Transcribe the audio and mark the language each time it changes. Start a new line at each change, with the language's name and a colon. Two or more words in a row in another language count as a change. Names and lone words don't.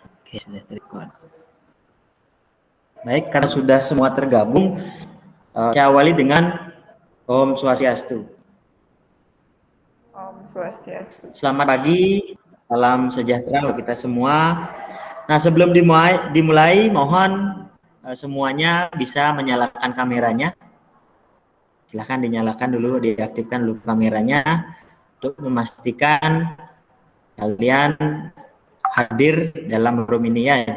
Indonesian: Oke, sudah terrecord. Baik, karena sudah semua tergabung, saya awali dengan
Balinese: Om Swastiastu. Om Swastiastu.
Indonesian: Selamat pagi, salam sejahtera untuk kita semua. Nah, sebelum dimulai mohon semuanya bisa menyalakan kameranya. Silahkan dinyalakan dulu, diaktifkan dulu kameranya untuk memastikan kalian hadir dalam room ini ya.